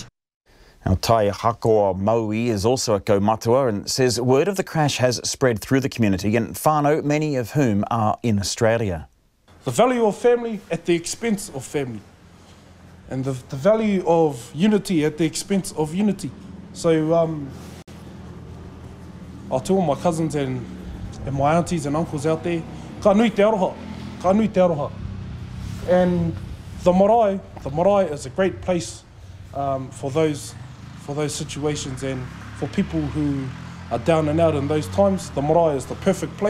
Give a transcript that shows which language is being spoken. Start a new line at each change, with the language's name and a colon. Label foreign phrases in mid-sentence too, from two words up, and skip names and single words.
English: Now, Tai Hakoa Maui is also a kaumatua and says word of the crash has spread through the community and whanau, many of whom are in Australia. The value of family at the expense of family, and the value of unity at the expense of unity. So I'll tell my cousins and my aunties and uncles out there,
Māori: ka nui te aroha, ka nui te aroha.
English: And the marae is a great place for those situations, and for people who are down and out in those times, the marae is the perfect place.